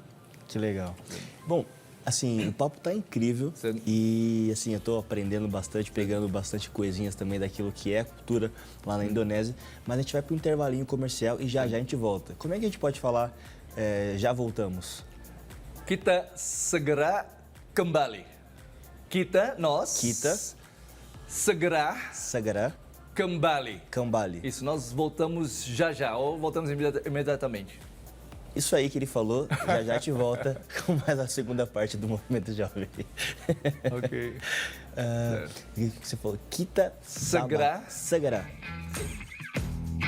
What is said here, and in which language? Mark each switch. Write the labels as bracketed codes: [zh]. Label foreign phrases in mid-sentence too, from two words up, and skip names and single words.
[pt] Que legal. Bom, assim, o papo tá incrível e, assim, eu tô aprendendo bastante, pegando bastante coisinhas também daquilo que é a cultura lá na Indonésia, mas a gente vai pro intervalinho comercial e já a gente volta. Como é que a gente pode falar, já voltamos? [id] Kita segera kembali. Nós segera kembali. [pt] Isso, nós voltamos já, ou voltamos imediatamente. Isso aí que ele falou, já a gente volta com mais a segunda parte do Movimento Jovem. Ok. O que você falou? [id] Kita segera.